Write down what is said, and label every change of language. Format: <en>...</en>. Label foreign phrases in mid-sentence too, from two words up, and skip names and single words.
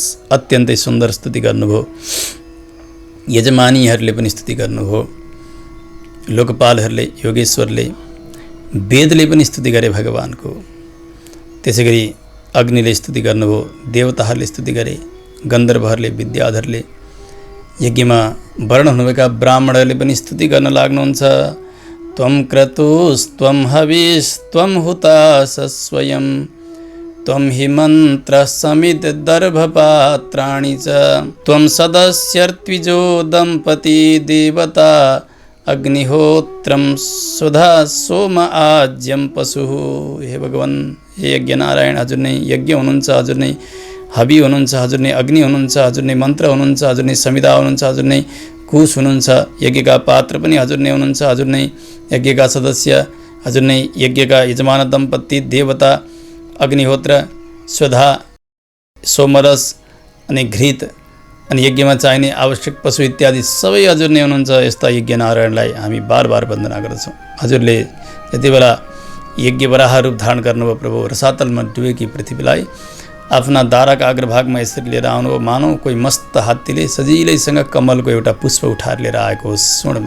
<ne>अत्यन्तै सुन्दर स्तुति गर्नुभयो। यजमानीहरूले पनि स्तुति गर्नुभयो, लोकपालहरूले, योगेश्वरले, वेदले पनि स्तुति गरे भगवानको। त्यसै गरी अग्निले स्तुति गर्नुभयो, देवताहरूले स्तुति गरे, गन्धर्वहरूले, विद्याधरले, यज्ञमा वर्ण हुनुभएका ब्राह्मणहरूले पनि स्तुति गर्न लाग्नुहुन्छ।</ne> <sa>त्वं क्रतुस्त्वं हविस्त्वं हुतास स्वयं त्वं हि मन्त्रः समिद दर्भपात्राणि च त्वं सदस्यर्त्विजो दम्पती देवता अग्निहोत्रं सुधा सोम आज्यम पशुः।</sa> <ne>हे भगवान, हे यज्ञ नारायण, हजुर नै यज्ञ हुनुहुन्छ, हजुर नै हवि हुनुहुन्छ, हजुर नै अग्नि हुनुहुन्छ, हजुर नै मन्त्र हुनुहुन्छ, हजुर नै संविदा हुनुहुन्छ, हजुर नै कुश हुनुहुन्छ, यज्ञका पात्र पनि हजुर नै हुनुहुन्छ, हजुर नै यज्ञका सदस्य, हजुर नै यज्ञका यजमान दम्पति देवता, अग्निहोत्र, स्वधा, सोमरस अनि घृत अनि यज्ञमा चाहिने आवश्यक पशु इत्यादि सबै हजुर नै हुनुहुन्छ। यस्ता यज्ञ नारायणलाई हामी बार बार वन्दना गर्दछौँ। हजुरले जति बेला यज्ञ वराह रूप धारण गर्नुभयो प्रभु, रसातलमा डुबेकी पृथ्वीलाई आफ्ना दाराका अग्रभागमा यसरी लिएर आउनुभयो, मानौ कोही मस्त हात्तीले सजिलैसँग कमलको एउटा पुष्प उठाएर लिएर आएको होस् सुँडमा।</ne>